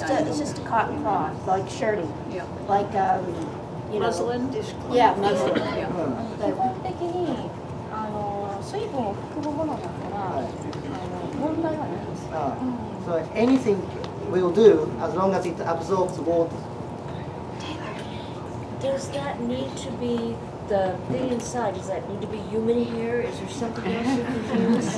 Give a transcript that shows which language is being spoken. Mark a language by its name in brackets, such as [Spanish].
[English] Yeah, it's just a cotton cloth, like shirting, Yeah. like you know. Muslin? Yeah, muslin. Yeah. [Japanese] 基本的に水分を含むものだから問題はないです。 [English] So anything will do as long as it absorbs water. Does that need to be the thing inside? Does that need to be human hair? Is there something else you can use?